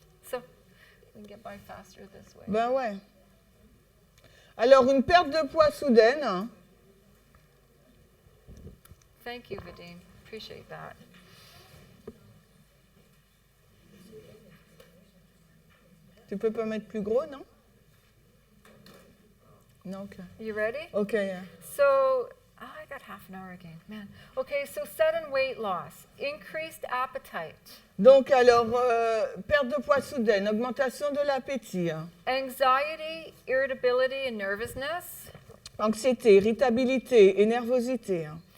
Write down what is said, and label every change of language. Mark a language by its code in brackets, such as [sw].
[en] So we can get by faster this way. [fr] Ben ouais. Alors, une perte de poids soudaine. [en] Thank you, Vadim. Appreciate that. [fr] Tu peux pas mettre plus gros, non? Non, ok. [en] You ready? Ok, yeah. So I got half an hour again, man. Okay, so sudden weight loss, increased appetite, [fr] Donc, alors, perte de poids soudaine, augmentation de l'appétit, [en] anxiety, irritability, and nervousness, [fr] anxiété, irritabilité et nervosité,